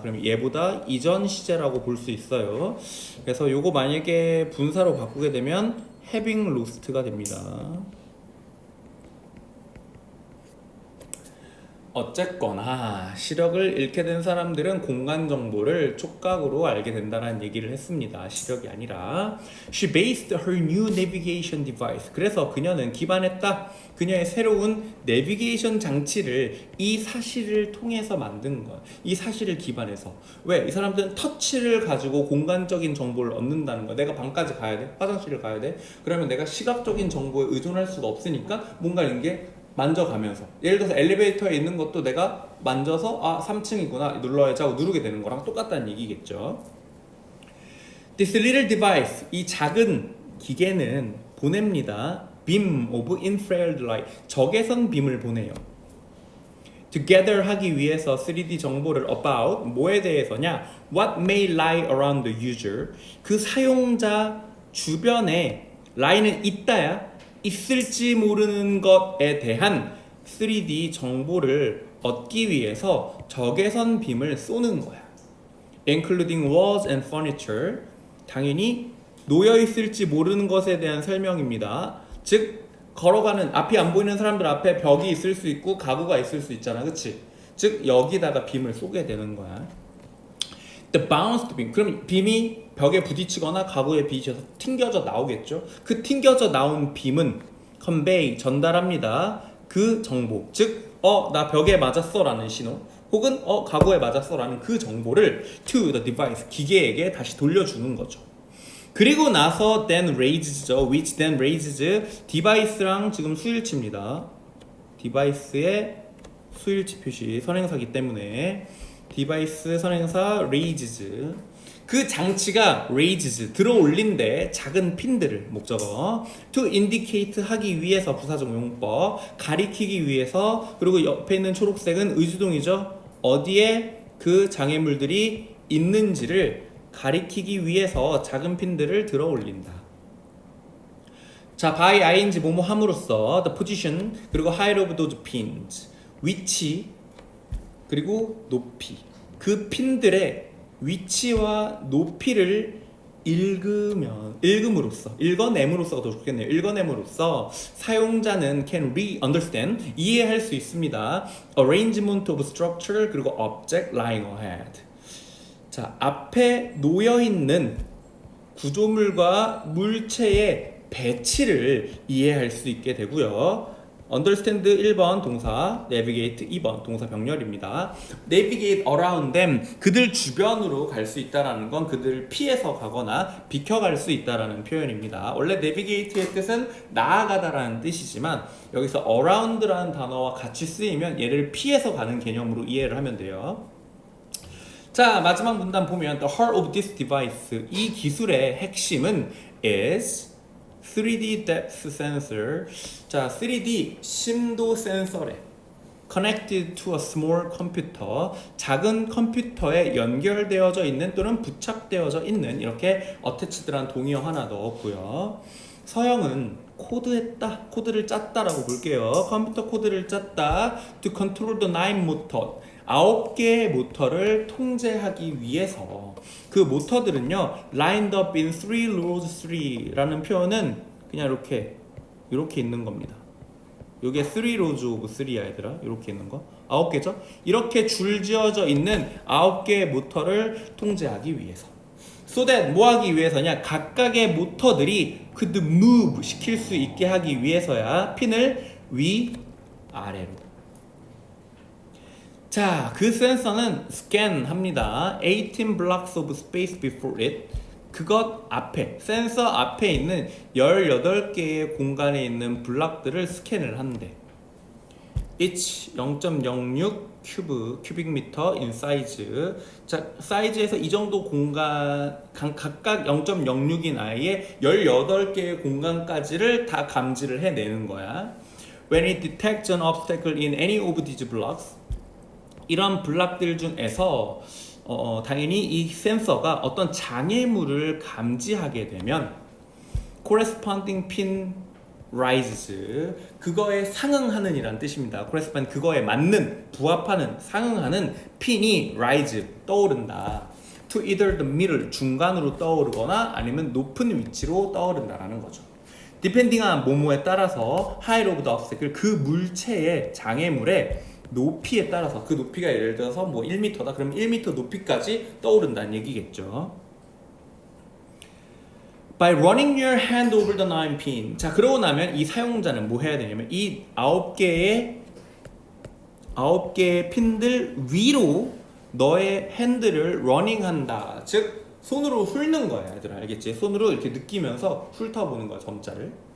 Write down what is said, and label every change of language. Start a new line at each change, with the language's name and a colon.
Korean: 그럼 얘보다 이전 시제라고 볼 수 있어요. 그래서 요거 만약에 분사로 바꾸게 되면 having lost가 됩니다. 어쨌거나 시력을 잃게 된 사람들은 공간 정보를 촉각으로 알게 된다는 얘기를 했습니다. 시력이 아니라.
English: She based her new navigation device.
Korean: 그래서 그녀는 기반했다. 그녀의 새로운 내비게이션 장치를 이 사실을 통해서 만든 거야. 이 사실을 기반해서. 왜? 이 사람들은 터치를 가지고 공간적인 정보를 얻는다는 거야. 내가 방까지 가야 돼. 화장실을 가야 돼. 그러면 내가 시각적인 정보에 의존할 수가 없으니까 뭔가 이런 게 만져가면서, 예를 들어서 엘리베이터에 있는 것도 내가 만져서 3층이구나 눌러야지 하고 누르게 되는 거랑 똑같다는 얘기겠죠.
English: This little device,
Korean: 이 작은 기계는 보냅니다.
English: beam of infrared light,
Korean: 적외선 빔을 보내요. together 하기 위해서 3D 정보를 about, 뭐에 대해서냐,
English: what may lie around the user,
Korean: 그 사용자 주변에 lie는 있다야, 있을지 모르는 것에 대한 3D 정보를 얻기 위해서 적외선 빔을 쏘는 거야.
English: including walls and furniture,
Korean: 당연히 놓여 있을지 모르는 것에 대한 설명입니다. 즉 걸어가는, 앞이 안 보이는 사람들 앞에 벽이 있을 수 있고 가구가 있을 수 있잖아, 그치? 즉 여기다가 빔을 쏘게 되는 거야.
English: The bounced beam,
Korean: 그럼 빔이 벽에 부딪히거나 가구에 부딪혀서 튕겨져 나오겠죠. 그 튕겨져 나온 빔은 convey, 전달합니다. 그 정보, 즉 나 벽에 맞았어 라는 신호, 혹은 가구에 맞았어 라는 그 정보를
English: to the device,
Korean: 기계에게 다시 돌려주는 거죠. 그리고 나서 then raise죠.
English: which then raises,
Korean: device랑 지금 수일치입니다. device의 수일치 표시 선행사기 때문에 디바이스 선행사 raises, 그 장치가 raises, 들어 올린데 작은 핀들을, 목적어 to indicate 하기 위해서, 부사적 용법 가리키기 위해서, 그리고 옆에 있는 초록색은 의주동이죠. 어디에 그 장애물들이 있는지를 가리키기 위해서 작은 핀들을 들어 올린다. 자, by ing 뭐뭐 함으로써 the position, 그리고
English: height of those pins,
Korean: 위치 그리고 높이, 그 핀들의 위치와 높이를 읽어냄으로써가 더 좋겠네요. 읽어냄으로써 사용자는
English: can understand,
Korean: 이해할 수 있습니다.
English: arrangement of structure, 그리고 object lying ahead.
Korean: 자, 앞에 놓여있는 구조물과 물체의 배치를 이해할 수 있게 되고요. understand 1번 동사, navigate 2번 동사 병렬입니다.
English: navigate around them,
Korean: 그들 주변으로 갈 수 있다라는 건 그들을 피해서 가거나 비켜갈 수 있다라는 표현입니다. 원래 navigate의 뜻은 나아가다라는 뜻이지만 여기서 around라는 단어와 같이 쓰이면 얘를 피해서 가는 개념으로 이해를 하면 돼요.
English: 자, 마지막 문단 보면 the heart of this device,
Korean: 이 기술의 핵심은
English: is 3D depth sensor.
Korean: 자, 3D 심도 센서래.
English: connected to a small computer,
Korean: 작은 컴퓨터에 연결되어져 있는 또는 부착되어져 있는, 이렇게 attached란 동의어 하나 넣었고요. 서형은 코드했다, 코드를 짰다라고 볼게요. 컴퓨터 코드를 짰다.
English: to control the 9 motor,
Korean: 9개의 모터를 통제하기 위해서 그 모터들은요
English: lined up in three rows
Korean: 3라는 표현은 그냥 이렇게 있는 겁니다. 요게 3 rows of 3야 얘들아. 이렇게 있는 거 9개죠. 이렇게 줄지어져 있는 9개의 모터를 통제하기 위해서 so that 뭐 하기 위해서냐, 각각의 모터들이 could move 시킬 수 있게 하기 위해서야 핀을 위 아래로. 자, 그 센서는 스캔 합니다.
English: 18 blocks of space before it.
Korean: 그것 앞에, 센서 앞에 있는 18개의 공간에 있는 블럭들을 스캔을 한대.
English: each 0.06 큐빅미터 in size.
Korean: 자, 사이즈에서 이 정도 공간, 각각 0.06인 아이의 18개의 공간까지를 다 감지를 해내는 거야.
English: When it detects an obstacle in any of these blocks,
Korean: 이런 블록들 중에서 당연히 이 센서가 어떤 장애물을 감지하게 되면
English: corresponding pin rises,
Korean: 그거에 상응하는 이란 뜻입니다. correspond, 그거에 맞는, 부합하는, 상응하는 핀이 rise, 떠오른다.
English: to either the middle,
Korean: 중간으로 떠오르거나 아니면 높은 위치로 떠오른다라는 거죠. depending on 뭐뭐에 따라서
English: height of the obstacle,
Korean: 그 물체의 장애물의 높이에 따라서, 그 높이가 예를 들어서 뭐 1m다 그러면 1m 높이까지 떠오른다는 얘기겠죠.
English: By running your hand over the 9pin.
Korean: 자, 그러고 나면 이 사용자는 뭐 해야 되냐면 이 9개의 핀들 위로 너의 핸들을 러닝한다. 즉 손으로 훑는 거야, 얘들아. 알겠지? 손으로 이렇게 느끼면서 훑어보는 거야, 점자를.